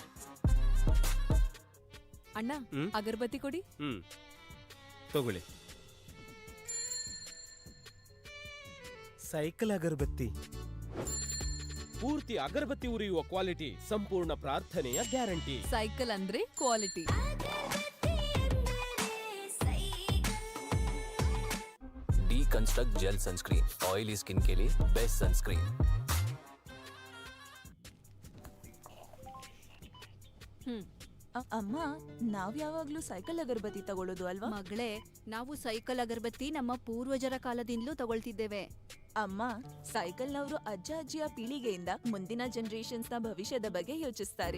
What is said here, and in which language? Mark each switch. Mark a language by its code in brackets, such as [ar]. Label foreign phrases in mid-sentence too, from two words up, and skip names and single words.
[kn] ಅಣ್ಣ ಅಗರಬತ್ತಿ ಕೊಡಿ. ತಗೊಳ್ಳಿ. ಸೈಕಲ್ ಅಗರಬತ್ತಿ. ಪೂರ್ತಿ ಅಗರಬತ್ತಿ ಉರಿಯುವ ಕ್ವಾಲಿಟಿ, ಸಂಪೂರ್ಣ ಪ್ರಾರ್ಥನೆಯ ಗ್ಯಾರಂಟಿ. ಸೈಕಲ್ ಅಂದ್ರೆ ಕ್ವಾಲಿಟಿ. [en] Deconstruct gel sunscreen oily skin [hi] के लिए [en] best sunscreen. [kn] ಅಮ್ಮ ನಾವ್ ಯಾವಾಗ್ಲೂ ಸೈಕಲ್ ಅಗರಬತ್ತಿ ತಗೊಳ್ಳೋದು ಅಲ್ವಾ? ಮಗಳೇ, ನಾವು ಸೈಕಲ್ ಅಗರಬತ್ತಿ ನಮ್ಮ ಪೂರ್ವಜರ ಕಾಲದಿಂದಲೂ ತಗೊಳ್ತಿದ್ದೇವೆ. ಅಮ್ಮ ಸೈಕಲ್ನವರು ಅಜ್ಜ ಅಜ್ಜಿಯ ಪೀಳಿಗೆಯಿಂದ ಮುಂದಿನ ಜನರೇಷನ್ಸ್ ನ ಭವಿಷ್ಯದ ಬಗ್ಗೆ ಯೋಚಿಸ್ತಾರೆ.